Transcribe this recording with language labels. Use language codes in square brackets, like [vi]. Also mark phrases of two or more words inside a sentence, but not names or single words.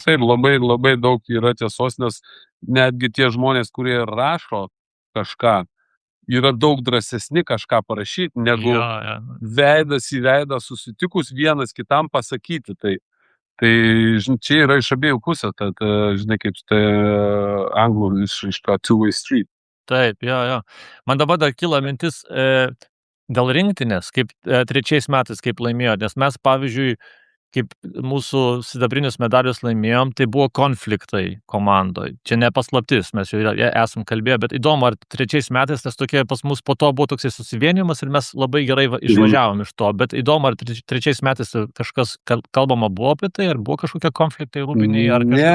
[lt] Taip, labai, labai daug yra tiesos, nes netgi tie žmonės, kurie rašo kažką, yra daug drąsesni kažką parašyti, negu veidas į veidą susitikus vienas kitam pasakyti. Tai žinai, čia yra iš abiejų pusės, žinai, kaip tai anglų iš to [en] two-way street. [lt] Taip, jo. Man dabar dar kyla mintis dėl rinktinės, kaip 3 metais, kaip laimėjo, nes mes, pavyzdžiui, kaip mūsų sidabrinius medalius laimėjom, tai buvo konfliktai komandoje. Čia ne paslaptis, mes jau esam kalbėję, bet įdomu, ar 3 metais tas tokie pas mus po to buvo toksai susivienimas ir mes labai gerai išvažiavom iš to, bet įdomu, ar 3 metais kažkas kalbama buvo apie tai, ar buvo kažkokie konfliktai rūpiniai, ar kažkokie...